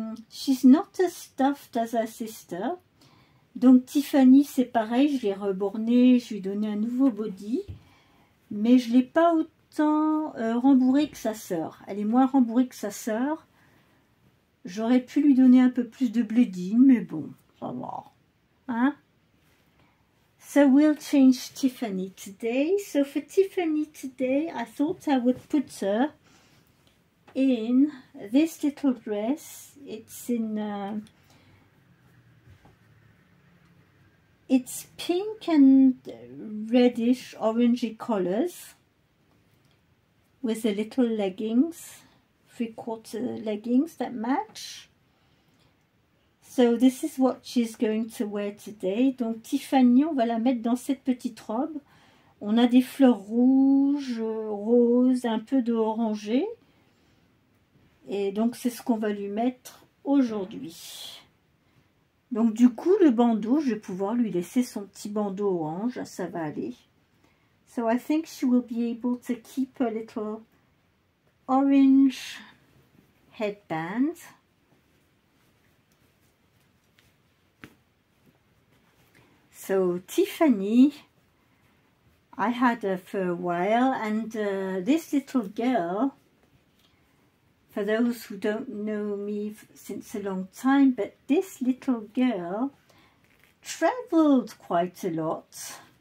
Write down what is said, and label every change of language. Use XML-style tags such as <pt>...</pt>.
<en>She's not as stuffed as her sister.</en> <fr>Donc Tiffany c'est pareil, je l'ai rebornée, je lui ai donné un nouveau body. Mais je ne l'ai pas autant rembourrée que sa sœur. Elle est moins rembourrée que sa sœur. J'aurais pu lui donner un peu plus de bleeding, mais bon, ça va. Hein?</fr> <en>So we'll change Tiffany today. So for Tiffany today, I thought I would put her in this little dress. It's in it's pink and reddish orangey colors with the little leggings, 3/4 leggings that match. So this is what she's going to wear today.</en> <fr>Donc Tiffany, on va la mettre dans cette petite robe. On a des fleurs rouges, roses, un peu de orangé. Et donc c'est ce qu'on va lui mettre aujourd'hui. Donc du coup le bandeau, je vais pouvoir lui laisser son petit bandeau orange, ça va aller.</fr> <en>So I think she will be able to keep a little orange headband. So Tiffany, I had her for a while, and this little girl, for those who don't know me since a long time, but this little girl traveled quite a lot.</en>